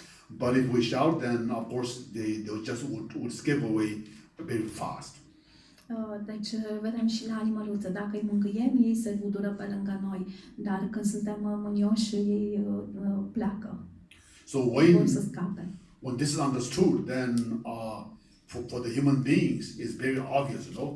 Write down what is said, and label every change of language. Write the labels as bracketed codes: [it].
[en] But if we shout, then of course they just would skip away very fast. [ro] Deci vedem și la animăluțe, dacă îi mângâiem, ei se budură pe lângă noi, dar când suntem mânioși, ei pleacă. [en] So [ro] Vor să scape. [en] when this is understood, then for the human beings, it's very obvious.